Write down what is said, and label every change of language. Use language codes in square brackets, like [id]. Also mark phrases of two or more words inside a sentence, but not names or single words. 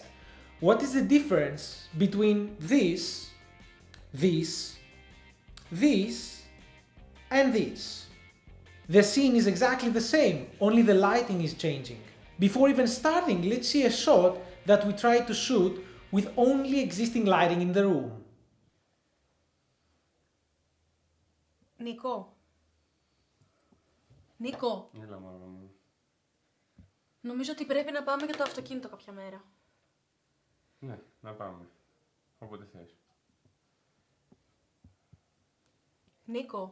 [en] What is the difference between this, and this? The scene is exactly the same, only the lighting is changing. Before even starting, let's see a shot that we tried to shoot with only existing lighting in the room. [el] Νίκο. Έλα, μάνα μου. Νομίζω ότι πρέπει να πάμε για το αυτοκίνητο κάποια μέρα. Ναι, να πάμε. Όποτε θες. Νίκο.